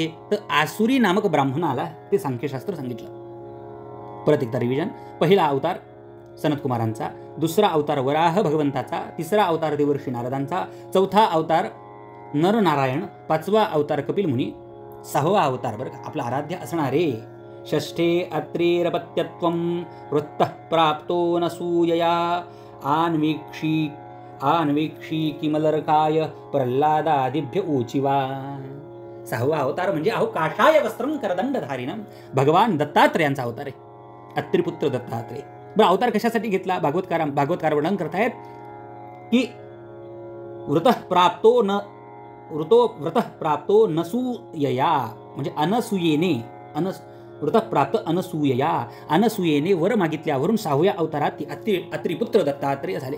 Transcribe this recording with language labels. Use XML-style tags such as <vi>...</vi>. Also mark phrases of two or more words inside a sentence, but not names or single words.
<mr>तर आसुरी नामक ब्राह्मणाला ते सांख्यशास्त्र सांगितलं. परत एकदा रिव्हिजन. पहिला अवतार सनतकुमारांचा, दुसरा अवतार वराह भगवंताचा, तिसरा अवतार देवर्षी नारदांचा, चौथा अवतार नरनारायण, पाचवा अवतार कपिल मुनी, सहावा अवतार बरं का आपला आराध्य असणारे</mr> <sa>षष्ठे अत्रेरपत्यत्वं वृत्तः प्राप्तो नसूयया आन्वीक्षी किमलर्काय प्रल्हादादिभ्य ऊचिवा.</sa> <mr>सहावा अवतार म्हणजे</mr> <sa>काषाय वस्त्रम करदंडधारिणम,</sa> <mr>भगवान दत्तात्रेयांचा अवतार आहे. अत्रिपुत्र दत्तात्रेय. बरं, अवतार कशासाठी घेतला? भागवतकार वर्णन करतायत की</mr> <sa>व्रतः प्राप्तो नसूयया,</sa> <mr>म्हणजे अनसूयेने व्रतः प्राप्त अनसूयेने वर मागितल्यावरून सहाव्या अवतारात अत्रिपुत्र दत्तात्रेय झाले.</mr>